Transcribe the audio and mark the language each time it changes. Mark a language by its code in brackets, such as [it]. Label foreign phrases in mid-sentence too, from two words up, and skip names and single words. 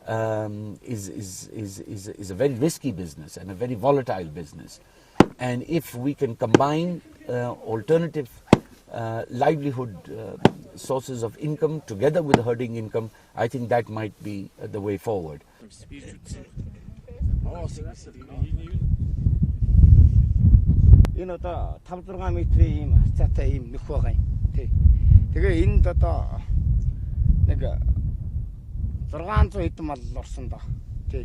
[en] is a very risky business and a very volatile business, and if we can combine alternative livelihood sources of income together with herding income, I think that might be the way forward. [mn] Энэ одоо 5-6 метрийн ийм хацаатай ийм нөх байгаа юм. Тий. Тэгээ энд одоо нэг 600 хэдэн мал орсон доо. Тий.